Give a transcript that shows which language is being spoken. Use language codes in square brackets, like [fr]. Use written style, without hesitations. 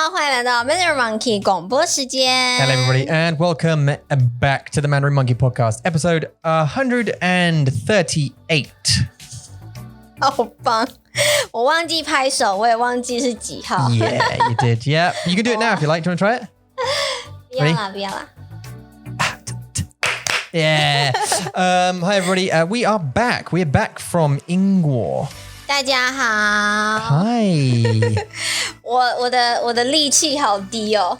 [zh] 来到 Mandarin Monkey 广播时间。 [en] Hello everybody and welcome back to the Mandarin Monkey Podcast, episode 138. [zh] 好棒！我忘记拍手，我也忘记是几号。 [en] Yeah, you did. Yeah, you can do it now if you like. Do you want to try it? [zh] 不要啦，不要啦。 [en] Yeah. Hi everybody. We are back. We are back from Yinguo. [zh] 大家好。 [en] Hi. [zh] 我的力气好低哦。